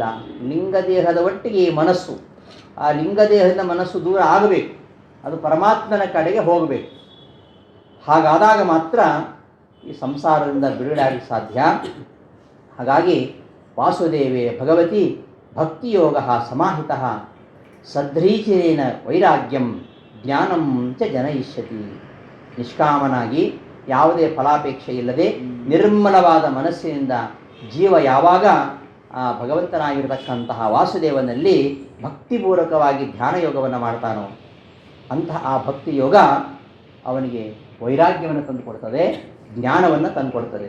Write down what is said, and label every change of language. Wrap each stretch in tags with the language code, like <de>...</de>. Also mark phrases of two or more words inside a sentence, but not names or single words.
<kn>ಲಿಂಗ ದೇಹದ ಒಟ್ಟಿಗೆ ಈ ಮನಸ್ಸು, ಆ ಲಿಂಗ ದೇಹದಿಂದ ಮನಸ್ಸು ದೂರ ಆಗಬೇಕು, ಅದು ಪರಮಾತ್ಮನ ಕಡೆಗೆ ಹೋಗಬೇಕು. ಹಾಗಾದಾಗ ಮಾತ್ರ ಈ ಸಂಸಾರದಿಂದ ಬಿಡುಗಡೆಯಾಗಲಿಕ್ಕೆ ಸಾಧ್ಯ.</kn> <sa>ಹಾಗಾಗಿ ವಾಸುದೇವೇ ಭಗವತಿ ಭಕ್ತಿಯೋಗ ಸಮಾಹಿತ ಸದ್ರೀಚೇನ ವೈರಾಗ್ಯಂ ಜ್ಞಾನಂ ಚ ಜನಯಿಷ್ಯತಿ.</sa> <kn>ನಿಷ್ಕಾಮನಾಗಿ, ಯಾವುದೇ ಫಲಾಪೇಕ್ಷೆ ಇಲ್ಲದೆ ನಿರ್ಮಲವಾದ ಮನಸ್ಸಿನಿಂದ ಜೀವ ಯಾವಾಗ ಆ ಭಗವಂತನಾಗಿರತಕ್ಕಂತಹ ವಾಸುದೇವನಲ್ಲಿ ಭಕ್ತಿಪೂರ್ವಕವಾಗಿ ಧ್ಯಾನ ಯೋಗವನ್ನು ಮಾಡ್ತಾನೋ ಅಂತಹ ಆ ಭಕ್ತಿ ಯೋಗ ಅವನಿಗೆ ವೈರಾಗ್ಯವನ್ನು ತಂದುಕೊಡ್ತದೆ, ಜ್ಞಾನವನ್ನು ತಂದುಕೊಡ್ತದೆ.</kn>